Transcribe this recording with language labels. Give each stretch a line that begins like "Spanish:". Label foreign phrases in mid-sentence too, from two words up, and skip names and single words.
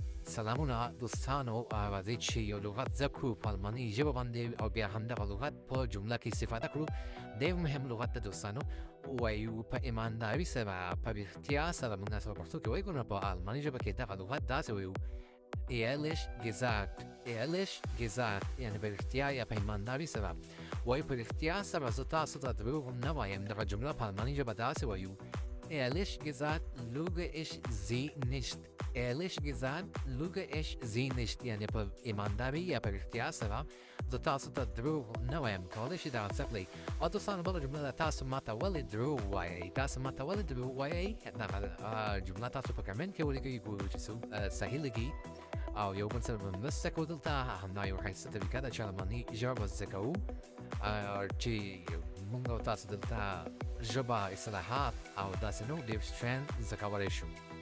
Pashto: سلامونه دوستانو راځئ چې یو لغت زده کړو په الماني ژبه باندې او بیا همدغه لغت په جمله کې استفاده کړو. ډېر مهم لغت دی دوستانو، وایو په ایمانداري سره په رښتیا سره موږ سره پښتو کې وایو، نو په الماني ژبه کې دغه لغت داسې وایو
German: ehrlich gesagt،
Pashto: یعنې په رښتیا یا په ایمانداري سره وایو. په رښتیا سره زه تاسو ته دروغ نه وایم. دغه جمله په الماني ژبه داسې وایو
German: ehrlich gesagt lüge ich sie nicht. ehrlich gesagt lüge ich sie nicht،
Pashto: یعنې په ایمانداري یا په رښتیا سره زه تاسو ته دروغ نه وایم. کولی شئ دغه څه کړئ. او دوستانو بله جمله ده، تاسو ماته ولې دروغ وایئ؟ تاسو ماته ولې دروغ وایئ؟ دغه جمله تاسو په کمنټ کې ولیکئ، ګورو چې صحیح لګي. او یو بل سره به مرسته کوو دلته. همدا یو ښایسته طریقه ده چې الماني ژبه زده کوو، چې موږ او تاسو دلته ژبه، اصطلاحات او داسې نور ډېر شیان زده کولی شو.